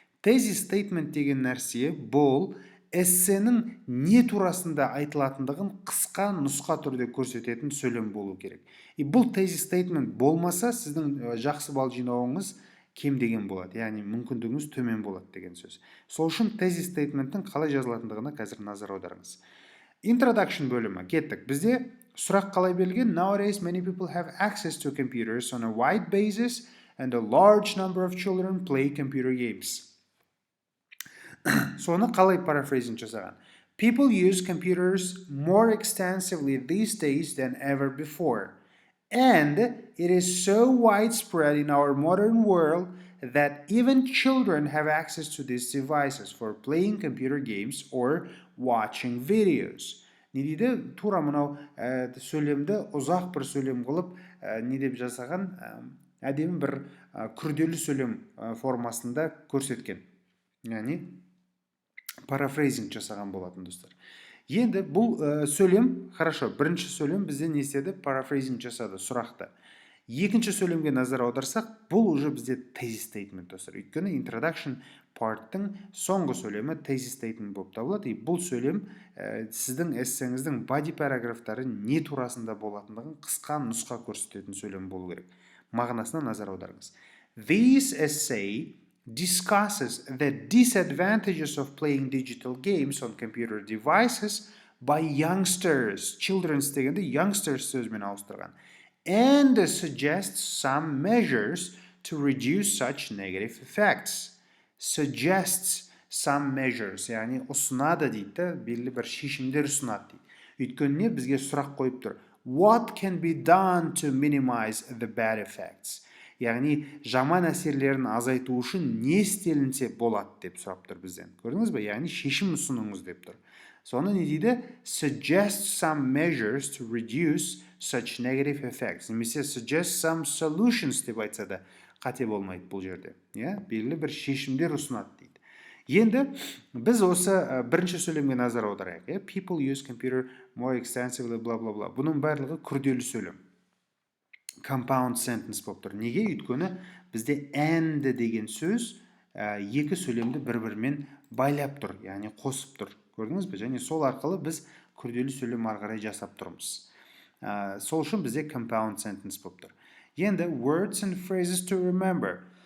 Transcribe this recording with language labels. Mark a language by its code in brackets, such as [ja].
[kk] Thesis statement деген нәрсе бұл эссенің не турасында айтылатындығын қысқа нұсқа түрде көрсететін сөйлем болу керек. Бұл thesis statement болмаса, сіздің жақсы балл жинауыңыз кем деген болады, яғни мүмкіндігіңіз төмен болады деген сөз. Сол үшін thesis statement-тің қалай жазылатындығына қазір назар аударыңыз. Introduction бөлімі кеттік. Бізде сұрақ қалай берілген? [en] Nowadays, many people have access to computers on a wide basis, and a large number of children play computer games. [kk] Соны қалай парафрейзинг жасаған? [en] People use computers more extensively these days than ever before. And it is so widespread in our modern world that even children have access to these devices for playing computer games or watching videos. [kk] Не дейді? Тура мынау сөйлемді ұзақ бір сөйлем қылып, не деп жасаған? Әдемі бір күрделі сөйлем формасында көрсеткен. Яғни парафрейзинг жасаған болатын, достар. Енді бұл сөйлем, [ru] хорошо, [kk] бірінші сөйлем бізде не істеді? Парафрейзинг жасады, сұрақты. Екінші сөйлемге назар аударсақ, бұл [ru] уже [kk] бізде thesis statement, достар. Өйткені introduction part-тың соңғы сөйлемі thesis statement болып табылады. Бұл сөйлем сіздің эссеңіздің body параграфтары не турасында болатындығын қысқа нұсқа көрсететін сөйлем болу керек. Мағынасына назар аударыңыз. [en] This essay discusses the disadvantages of playing digital games on computer devices by youngsters. [kk] Children's дегенде youngsters сөзімен ауыстырған. [en] And suggests some measures to reduce such negative effects. Suggests some measures, [kk] яғни ұсынады дейді, белгілі бір шешімдер ұсынады дейді. Өйткені бізге сұрақ қойып тұр. [en] What can be done to minimize the bad effects? [kk] Яғни жаман әсерлерін азайту үшін не істелінсе болады деп сұрап тұр бізден. Көрдіңіз бе? Яғни шешім ұсыныңыз деп тұр. Соны не дейді? [en] Suggest some measures to reduce such negative effects. [kk] Немесе [en] suggest some solutions [kk] деп айтса да қате болмайды бұл жерде. Белгілі бір шешімдер ұсынады дейді. Енді біз осы бірінші сөйлемге назар аударайық. [en] People use computer more extensively, bla bla bla. [kk] Бұның барлығы күрделі сөйлем. Compound sentence болып тұр. Неге? Өйткені бізде and деген сөз екі сөйлемді бір-бірімен байлап тұр, яғни қосып тұр. Көрдіңіз бе? Және сол арқылы біз күрделі сөйлем ары қарай жасап тұрмыз. Сол үшін бізде compound sentence болып тұр. Енді [en] words and phrases to remember.